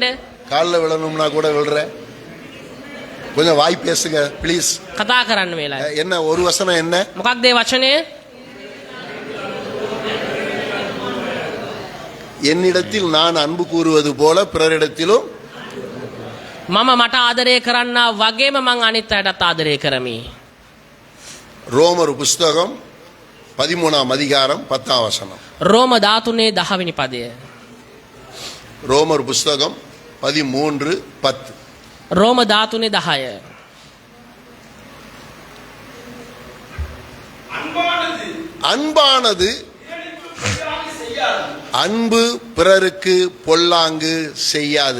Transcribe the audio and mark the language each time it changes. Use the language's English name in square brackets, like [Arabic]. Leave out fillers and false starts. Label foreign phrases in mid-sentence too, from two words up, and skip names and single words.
[Tamil] காலில் விழணும்னா கூட விழுறேன். கொஞ்சம் வாய் பேசுங்க ப்ளீஸ். [Sinhala] කතා කරන්න වෙලාව. [Tamil] என்ன ஒரு வசனம் என்ன? [Sinhala] මොකක්ද ඒ වචනය? [Tamil] என்னிடத்தில் நான் அன்பு கூறுவது போல பிறரிடத்திலும் [Sinhala] මම මට ආදරය කරන්නා වගේම මං අනිත් අයටත් ආදරය කරමි. [Tamil] ரோமர் புஸ்தகம் 13ஆம் அதிகாரம் 10ஆம் வசனம். [Sinhala] රෝම 13 10 වෙනි පදය. [Tamil] ரோமர் புஸ்தகம் 13:10. [Sinhala] රෝම 13 10. [Tamil] அன்பானது அன்பு பிறருக்கு பொல்லாங்கு செய்யாது.